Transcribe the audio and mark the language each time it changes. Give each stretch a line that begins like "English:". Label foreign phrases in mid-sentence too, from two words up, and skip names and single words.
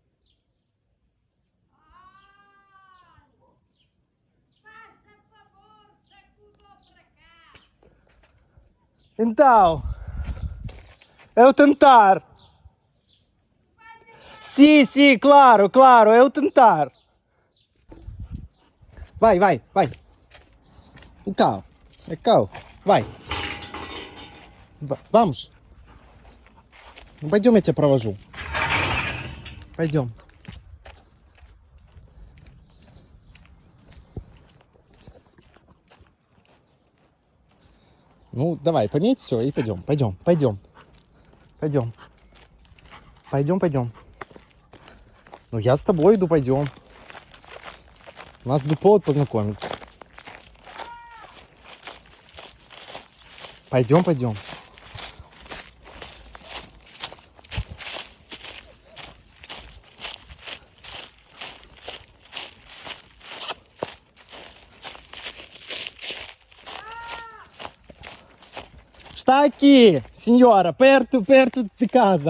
Portuguese: Então, eu tentar. Sim, claro, eu tentar. Vai. É cá. Vai. Vamos.
Russian: Пойдем, я тебя провожу. Пойдем. Ну, давай, пометь все и пойдем. Пойдем. Ну, я с тобой иду, пойдем. У нас будет повод познакомиться. Пойдем.
Portuguese: Está aqui, senhora, perto de casa.